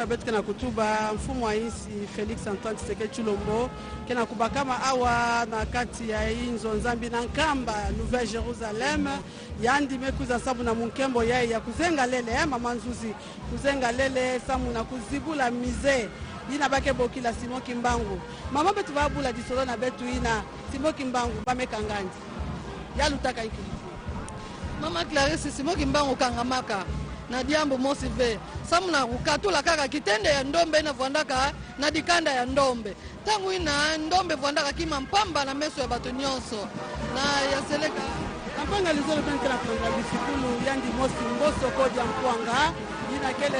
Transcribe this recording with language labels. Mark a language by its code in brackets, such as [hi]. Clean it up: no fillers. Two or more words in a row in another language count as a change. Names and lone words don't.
[ktu] betu na kutuba mfumo wa insi Felix Antoine Tshisekedi Tshilombo kena kubakama awa na kati ya inzo nzambi na Nkamba Nouvelle Jerusalem yandi mekuza sabu na munkembo yai ya kuzenga lele mama Nzuzi kuzenga lele samu na kuzibula mize ina bake bokila Simo Kimbangu mama betu babula disolo na betu ina Simo Kimbangu bamekangandi yalutaka ikili mama Clarisse Simo Kimbangu kangamaka na diambo mosi ve samuna kukatula kaka kitende ya ndombe na vuandaka na dikanda ya ndombe tangu ina ndombe vuandaka kima mpamba na meso ya batu nyonso na yaseleka kampanga lizolo penke na panga bisikulu yandi mosi mboso koja mpwanga ina kele